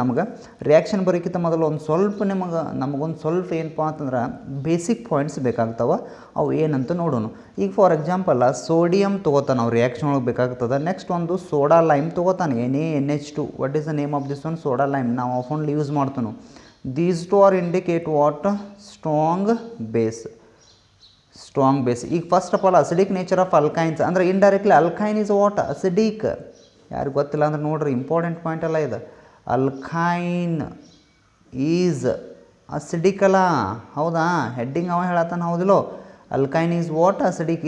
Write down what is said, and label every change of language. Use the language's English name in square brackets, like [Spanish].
[Kannada] ನಮ್ಗೆ ರಿಯಾಕ್ಷನ್ ಬರೋಕ್ಕಿಂತ ಮೊದಲು ಒಂದು ಸ್ವಲ್ಪ ನಮಗೊಂದು ಸ್ವಲ್ಪ ಏನಪ್ಪ ಅಂತಂದ್ರೆ ಬೇಸಿಕ್ ಪಾಯಿಂಟ್ಸ್ ಬೇಕಾಗ್ತವೆ. ಅವು ಏನಂತ ನೋಡೋಣ. ಈಗ ಫಾರ್ ಎಕ್ಸಾಂಪಲ್ ಸೋಡಿಯಮ್ ತೊಗೋತಾನೆ, ನಾವು ರಿಯಾಕ್ಷನ್ ಒಳಗೆ ಬೇಕಾಗ್ತದೆ. ನೆಕ್ಸ್ಟ್ ಒಂದು soda lime ತೊಗೋತಾನೆ, NaNH2. [English] What is the name of this one? Soda lime. [Kannada] ನಾವು ಆಫನ್ಲಿ ಯೂಸ್ ಮಾಡ್ತಾನೆ. [English] These two are indicate what? Strong base. Strong base. ಈಗ first of all acidic nature of alkynes ಅಂದರೆ indirectly alkyne is what? Acidic. [Kannada] ಯಾರಿಗೆ ಗೊತ್ತಿಲ್ಲ ಅಂದ್ರೆ ನೋಡ್ರಿ, important point ಎಲ್ಲ ಇದೆ. [English] Alkyne is acidic ಅಲ್ಲ, ಹೌದಾ? [Kannada] ಹೆಡ್ಡಿಂಗ್ ಅವ ಹೇಳತ್ತಾನ, ಹೌದಿಲ್ಲೋ? [English] Alkyne is what? Acidic.